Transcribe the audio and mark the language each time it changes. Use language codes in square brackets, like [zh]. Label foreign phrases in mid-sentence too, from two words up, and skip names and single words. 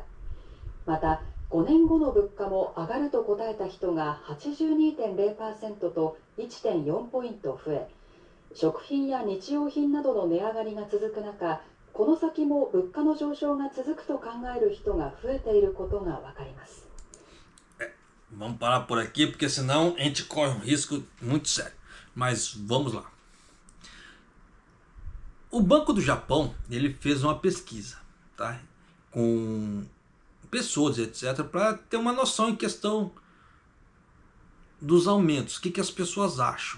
[ja] また5年後の物価も上がると答えた人が 82.0% と 1.4 ポイント増え、食品や日用品などの値上がりが続く中、この先も物価の上昇が続くと考える人が増えていることがわかります。 [pt] Vamos parar por aqui, porque senão a gente corre um risco muito sério. Mas vamos lá. O Banco do Japão, ele fez uma pesquisa, tá? Com pessoas, etc., para ter uma noção em questão dos aumentos, o que as pessoas acham.